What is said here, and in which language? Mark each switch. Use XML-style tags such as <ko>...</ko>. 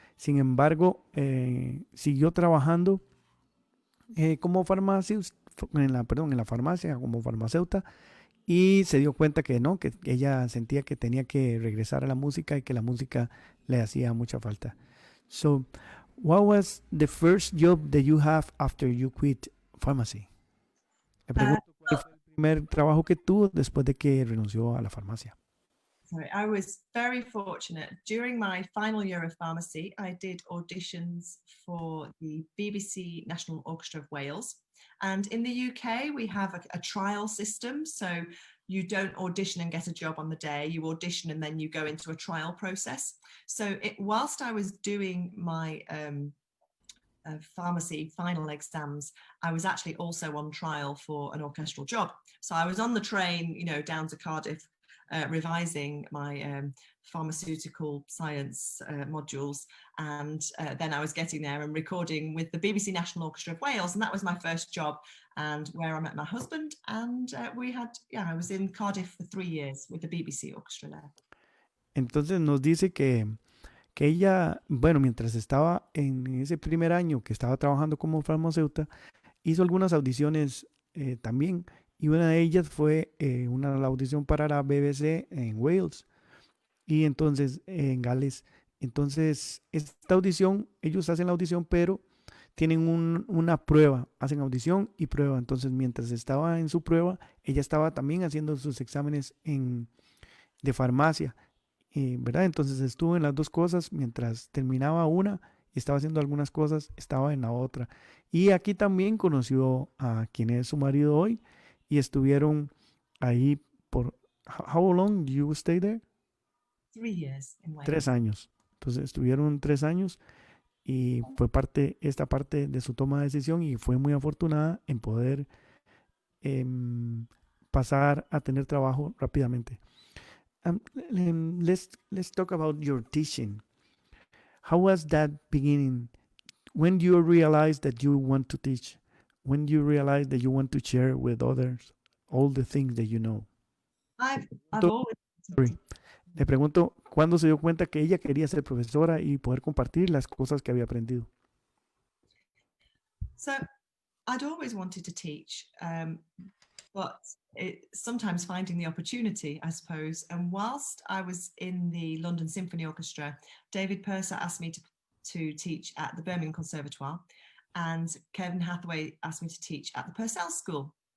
<es>Sin embargo, siguió trabajando como en la farmacia, como farmacéutica, y se dio cuenta que no, que ella sentía que tenía que regresar a la música y que la música le hacía mucha falta.</es> <en>So, what was the first job that you have after you quit pharmacy?</en> <es>Le pregunto cuál fue el primer trabajo que tuvo después de que renunció a la farmacia.</es> <en>Sorry, I was very fortunate. During my final year of pharmacy, I did auditions for the BBC National Orchestra of Wales. And in the UK, we have a trial system. So you don't audition and get a job on the day. You audition and then you go into a trial process. So whilst I was doing my pharmacy final exams, I was actually also on trial for an orchestral job. So I was on the train, down to Cardiff, revising my pharmaceutical science modules, and then I was getting there and recording with the BBC National Orchestra of Wales, and that was my first job, and where I met my husband, and I was in Cardiff for 3 years with the BBC Orchestra there.</en> <es>Entonces nos dice que ella, bueno, mientras estaba en ese primer año que estaba trabajando como farmacéutica, hizo algunas audiciones también, y una de ellas fue la audición para la BBC en Wales y entonces en Gales. Entonces esta audición, ellos hacen la audición, pero tienen una prueba, hacen audición y prueba. Entonces mientras estaba en su prueba, ella estaba también haciendo sus exámenes de farmacia, ¿verdad? Entonces estuvo en las dos cosas, mientras terminaba una y estaba haciendo algunas cosas, estaba en la otra. Y aquí también conoció a quien es su marido hoy, y estuvieron ahí por...</es> <en>How long did you stay there? 3 years in Wales.</en> <es>3 años. Entonces estuvieron 3 años y fue esta parte de su toma de decisión, y fue muy afortunada en poder pasar a tener trabajo rápidamente.</es> <en>Let's talk about your teaching. How was that beginning when do you realize that you want to teach? When do you realize that you want to share with others all the things that you know? I've always Sorry.</en> <es>Le pregunto, ¿cuándo se dio cuenta que ella quería ser profesora y poder compartir las cosas que había aprendido?</es> <en>So I'd always wanted to teach, but sometimes finding the opportunity, I suppose. And whilst I was in the London Symphony Orchestra, David Purser asked me to teach at the Birmingham Conservatoire, and Kevin Hathaway asked me to teach at the Purcell School.</en>